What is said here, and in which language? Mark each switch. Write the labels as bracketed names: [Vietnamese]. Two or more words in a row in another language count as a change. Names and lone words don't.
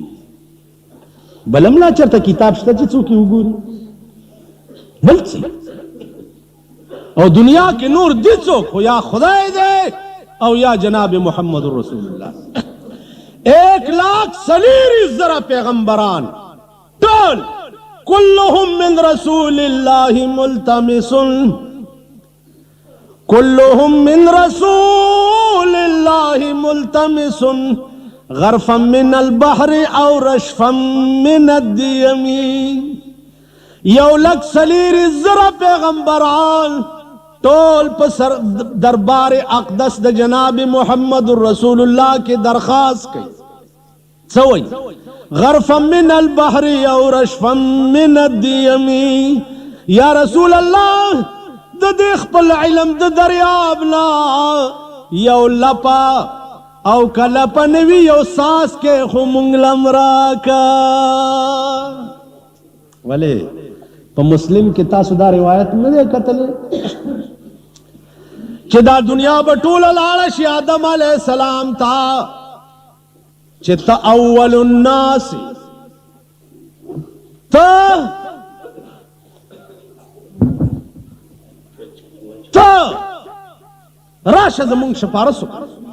[Pashto] بل هم لا چېرته کتاب شته چې څوک یې وګوري، بل څه او دنیا کې نور دی څوک، خو یا خدای دی او یا جناب محمد رسول الله. [Arabic] 1,40,000 [Pashto] پیغمبران ټول [Arabic] كلهم من رسول الله ملتمس، كلهم من رسول الله ملتمس غرفا من البحر او رشفا من الديم. [Pashto] 1,40,000 پیغمبران ټول په دربار اقدس د جناب محمد رسول الله کې درخواست کوي، څه وایي؟ [Arabic] غرفا من البحر او رشفا من الديم. [Pashto] یا رسول الله د دې خپل علم د دریاب نه یو لپه او که لپه نه وي یو ساس کې خو مونږ لم راکه. ولې په مسلم کې تاسو دا روایت نه دی کتلی چې دا دنیا به ټوله لاړه شي آدم [Arabic] علیه السلام [Pashto] ته چې ته [Arabic] اول الناس، [Pashto] ته راشه زمونږ شفارس وکړه.